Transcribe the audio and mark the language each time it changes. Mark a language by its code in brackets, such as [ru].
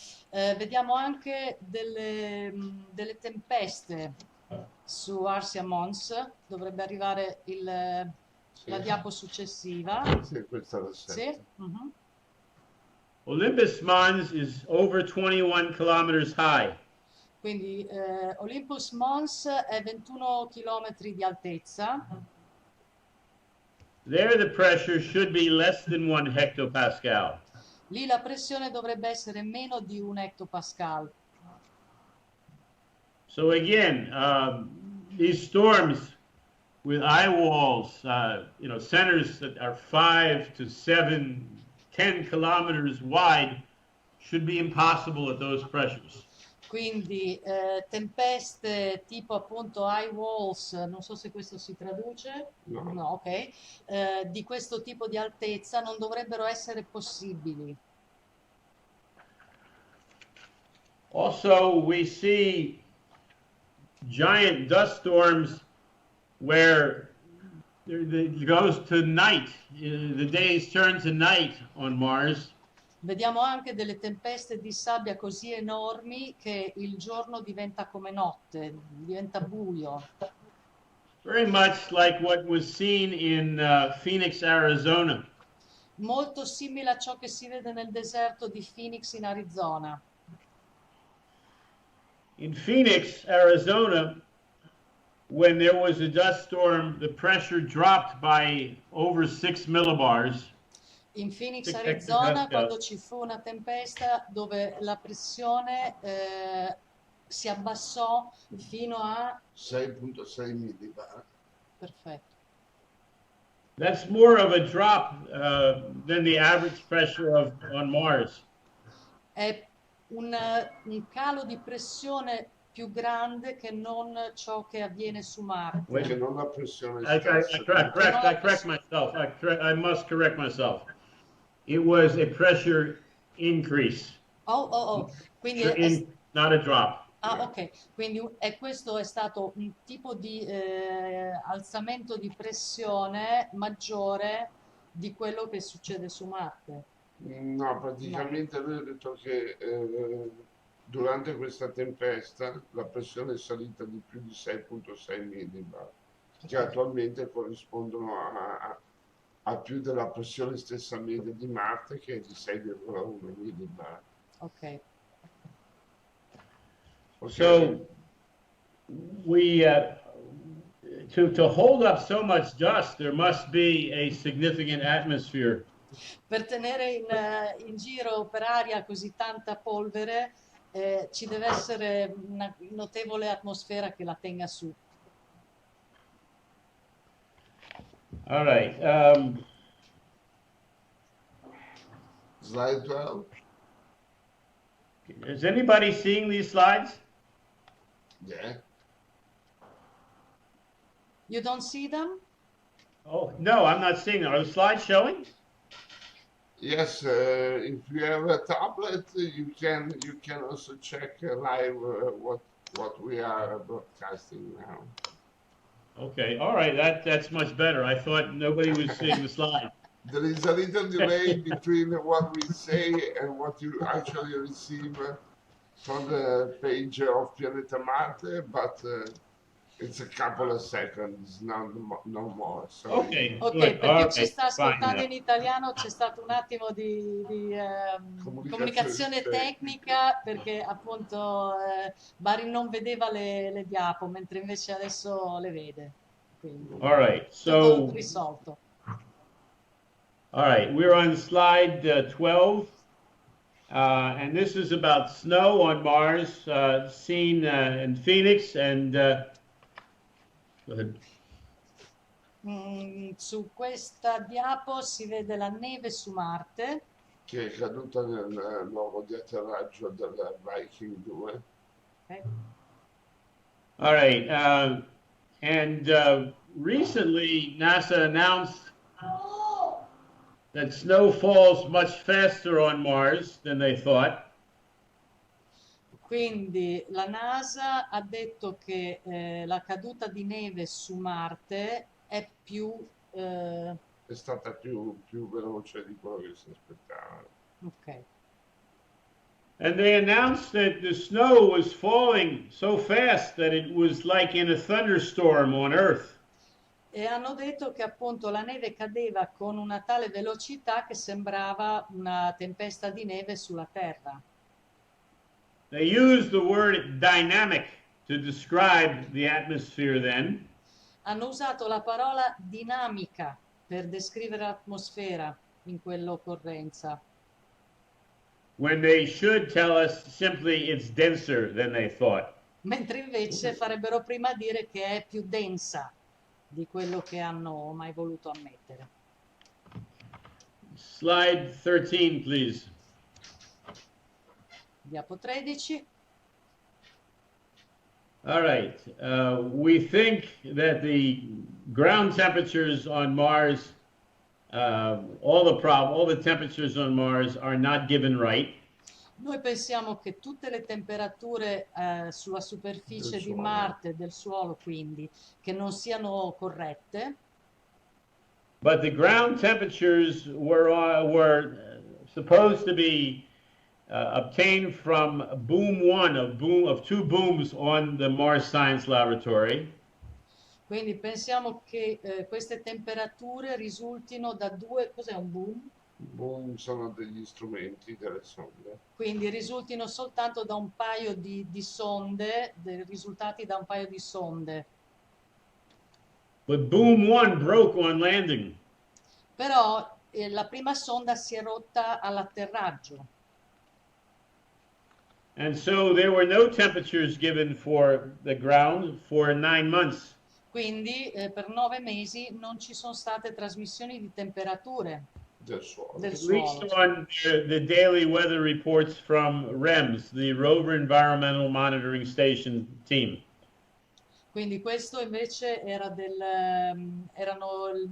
[it] Vediamo anche delle tempeste su Arcia Mons. Dovrebbe arrivare la diapo successiva. Sì, questa è la 7. Sì? Uh-huh. [en] Olympus Mons is over 21 kilometers high. [it] Quindi Olympus Mons è 21 chilometri di altezza. [en] There the pressure should be less than 1 hectopascal. [it] Lì la pressione dovrebbe essere meno di 1 hectopascal. [en] So again, these storms with eye walls, centers that are 5 to 7, 10 kilometers wide should be impossible at those pressures. [it] Quindi tempeste tipo appunto [en] high walls, [it] non so se questo si traduce, no, ok, di questo tipo di altezza non dovrebbero essere possibili. [en] Also, we see giant dust storms where it goes to night. The days turn to night on Mars. [it] Vediamo anche delle tempeste di sabbia così enormi che il giorno diventa come notte, diventa buio. [en] Very much like what was seen in Phoenix, Arizona. [it] Molto simile a ciò che si vede nel deserto di Phoenix in Arizona. [en] In Phoenix, Arizona, when there was a dust storm, the pressure dropped by over 6 millibars. [it] In Phoenix, Arizona, quando ci fu una tempesta dove la pressione si abbassò fino a 6.6 millibar. Perfetto. [en] That's more of a drop than the average pressure on Mars. [it] È un calo di pressione più grande che non ciò che avviene su Marte. Perché non la pressione [en] I correct myself. I must correct myself. It was a pressure increase. [it] Quindi [en] not a drop. [it] Ah, ok, quindi questo è stato un tipo di alzamento di pressione maggiore di quello che succede su Marte. No, No, praticamente lui ha detto che durante questa tempesta la pressione è salita di più di 6,6 millibar, che ok, attualmente corrispondono a più della pressione stessa media di Marte, che è di 6,1 millibar. ok. Ok? [en] So we to hold up so much dust, there must be a significant atmosphere. [it] Per tenere in giro per aria così tanta polvere ci deve essere una notevole atmosfera che la tenga su. [en] All right. Slide 12? Is anybody seeing these slides? Yeah. You don't see them? Oh, no, I'm not seeing them. Are the slides showing? Yes, if you have a tablet, you can also check live what we are broadcasting now. Okay, all right, that's much better. I thought nobody was seeing the slide. There is a little delay between what we say and what you actually receive from the page of Pianeta Marte, but it's a couple of seconds, no more. So Okay, Ok, good. [it] per [en] All [it] chi ci [en] right, [it] sta [en] fine [it] ascoltando [en] now. [it] in italiano c'è stato un attimo di comunicazione tecnica perché appunto Barry non vedeva le diapo, mentre invece adesso le vede. Quindi [en] All right, [it] tutto [en] so, [it] risolto. [en] all right, we're on slide 12. And this is about snow on Mars, seen in Phoenix. And go ahead. [it] Su questa diapo si vede la neve su Marte, che è caduta nel luogo di atterraggio del Viking 2. ok? [en] All right. And recently, NASA announced that snow falls much faster on Mars than they thought. [it] Quindi la NASA ha detto che la caduta di neve su Marte è più... È stata più veloce di quello che si aspettava. ok. [en] And they announced that the snow was falling so fast that it was like in a thunderstorm on Earth. [it] E hanno detto che appunto la neve cadeva con una tale velocità che sembrava una tempesta di neve sulla Terra. [en] They used the word dynamic to describe the atmosphere then. [it] Hanno usato la parola dinamica per descrivere l'atmosfera in quell'occorrenza, [en] When they should tell us simply it's denser than they thought. [it] mentre invece farebbero prima dire che è più densa di quello che hanno mai voluto ammettere. [en] Slide 13, please. [it] Diapo 13. [en] All right. We think that the ground temperatures on Mars, all the temperatures on Mars are not given right. [it] Noi pensiamo che tutte le temperature sulla superficie di suolo. Marte, del suolo quindi, che non siano corrette, [en] But the ground temperatures were supposed to be obtained from boom one of two booms on the Mars Science Laboratory. [it] quindi pensiamo che queste temperature risultino da due, cos'è un boom? Boom sono degli strumenti, delle sonde. Quindi risultino soltanto da un paio di sonde, risultati da un paio di sonde. [en] But boom one broke on landing. [it] Però la prima sonda si è rotta all'atterraggio. And so there were no temperatures given for the ground for 9 months. Quindi per 9 mesi non ci sono state trasmissioni di temperature Del suolo. del [en] At least [it] suolo. [en] on the daily weather reports from REMS, the Rover Environmental Monitoring Station team. [it] Quindi questo invece era erano